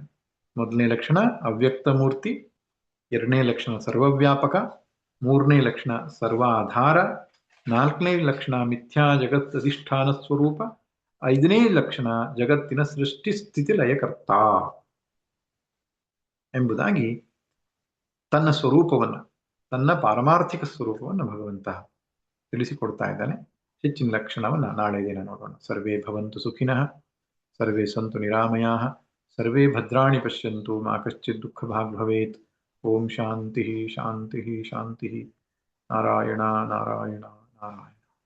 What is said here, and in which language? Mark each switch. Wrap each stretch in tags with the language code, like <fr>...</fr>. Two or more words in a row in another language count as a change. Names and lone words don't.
<kn>1ನೇ ಲಕ್ಷಣ ಅವ್ಯಕ್ತ ಮೂರ್ತಿ, 2ನೇ ಲಕ್ಷಣ ಸರ್ವವ್ಯಾಪಕ, 3ನೇ ಲಕ್ಷಣ ಸರ್ವಾಧಾರ, 4ನೇ ಲಕ್ಷಣ ಮಿಥ್ಯಾ ಜಗತ್ ಅಧಿಷ್ಠಾನ ಸ್ವರೂಪ, 5ನೇ ಲಕ್ಷಣ ಜಗತ್ತಿನ ಸೃಷ್ಟಿ ಸ್ಥಿತಿ ಲಯಕರ್ತ. ಎಂಬುದಾಗಿ ತನ್ನ ಸ್ವರೂಪವನ್ನು, ತನ್ನ ಪಾರಮಾರ್ಥಿಕ ಸ್ವರೂಪವನ್ನು ಭಗವಂತ ತಿಳಿಸಿಕೊಡ್ತಾ ಇದ್ದಾನೆ. ಹೆಚ್ಚಿನ ಲಕ್ಷಣವನ್ನು ನಾಳೆ ದಿನ ನೋಡೋಣ.</kn> <sa>ಸರ್ವೇ ಭವಂತು ಸುಖಿನಃ, ಸರ್ವೇ ಸಂತು ನಿರಾಮಯಾಃ, ಸರ್ವೇ ಭದ್ರಾಣಿ ಪಶ್ಯಂತು ಮಾ ಕಶ್ಚಿತ್ ದುಃಖ ಭಾಗ್ ಭವೇತ್. ಓಂ ಶಾಂತಿ ಶಾಂತಿ ಶಾಂತಿ. ನಾರಾಯಣ ನಾರಾಯಣ ನಾರಾಯಣ.</sa>